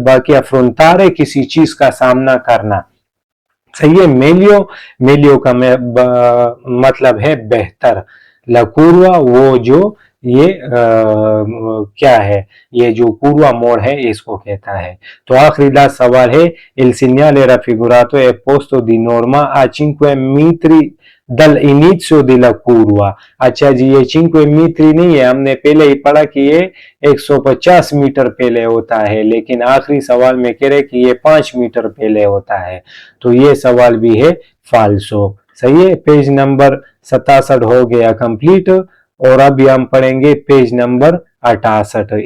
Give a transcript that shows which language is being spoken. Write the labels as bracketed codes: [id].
[hi] बाकी affrontare किसी चीज का सामना करना। सही है। मेलियो, मेलियो का मतलब है बेहतर। लकुरवा वो जो ये क्या है, ये जो कुरवा मोड़ है इसको कहता है। तो आखिरी लास्ट सवाल है, [it] il segnale raffigurato è posto di norma a 5 metri dall'inizio della curva। [hi] अच्छा जी, ये 5 मीटर नहीं है, हमने पहले ही पढ़ा कि ये 150 मीटर पहले होता है, लेकिन आखिरी सवाल में कह रहे कि ये 5 मीटर पहले होता है। तो ये सवाल भी है फाल्सो। सही है। पेज नंबर 67 हो गया कंप्लीट, और अभी हम पढ़ेंगे पेज नंबर 68।